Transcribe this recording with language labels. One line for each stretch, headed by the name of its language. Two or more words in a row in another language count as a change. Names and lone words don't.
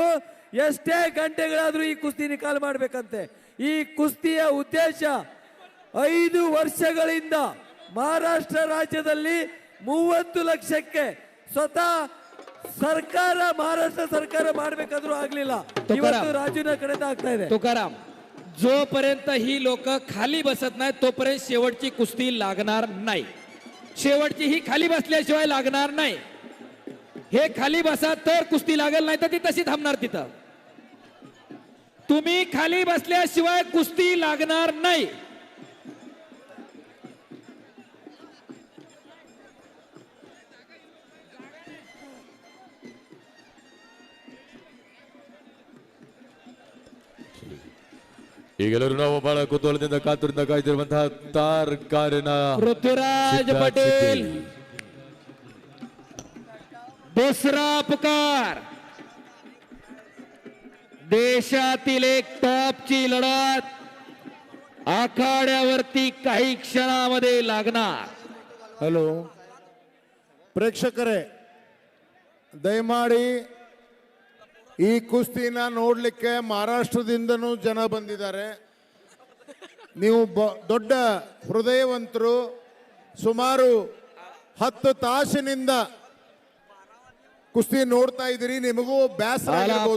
Kannada: ಎಷ್ಟೇ ಗಂಟೆಗಳಾದ್ರೂ ಈ ಕುಸ್ತಿ ನಿಕಾಲ್ ಮಾಡ್ಬೇಕಂತೆ. ಈ ಕುಸ್ತಿಯ ಉದ್ದೇಶ 5 ವರ್ಷಗಳಿಂದ ಮಹಾರಾಷ್ಟ್ರ ರಾಜ್ಯದಲ್ಲಿ 30 ಲಕ್ಷಕ್ಕೆ ಸ್ವತಃ ಸರ್ಕಾರ, ಮಹಾರಾಷ್ಟ್ರ ಸರ್ಕಾರ ಮಾಡ್ಬೇಕಾದ್ರೂ ಆಗ್ಲಿಲ್ಲ. ಇವತ್ತು ರಾಜುನ ಕಡೆಯಿಂದ ಆಗ್ತಾ ಇದೆ.
Marathi: तुकाराम, जोपर्यंत ही लोक खाली बसत नाही तोपर्यंत शेवटची कुस्ती लागणार नाही. शेवटची ही खाली बसल्याशिवाय लागणार नाही. हे खाली बसा तर कुस्ती लागल, नाही तर ती तशी थांबणार तिथं. तुम्ही खाली बसल्याशिवाय कुस्ती लागणार नाही.
Kannada: ಈಗೆಲ್ಲರೂ ನಾವು ಬಹಳ ಕುತೂಹಲದಿಂದ ಕಾತುರದಿಂದ ಕಾಯ್ತಿರುವಂತಹ ತಾರ್ ಕಾರಿನ
Marathi: पृथ्वीराज पटेल, दुसरा पुकार. देशातील एक टॉपची लढत आखाड्यावरती काही क्षणामध्ये लागणार.
Kannada: ಹಲೋ ಪ್ರೇಕ್ಷಕರೇ, ದಯಮಾಡಿ ಈ ಕುಸ್ತಿನ ನೋಡ್ಲಿಕ್ಕೆ ಮಹಾರಾಷ್ಟ್ರದಿಂದನೂ ಜನ ಬಂದಿದ್ದಾರೆ. ನೀವು ದೊಡ್ಡ ಹೃದಯವಂತರು. ಸುಮಾರು 10 ತಾಸಿನಿಂದ ಕುಸ್ತಿ ನೋಡ್ತಾ ಇದ್ದೀರಿ, ನಿಮಗೂ ಬೇಸರ ಆಗಿರ್ಬೋದು.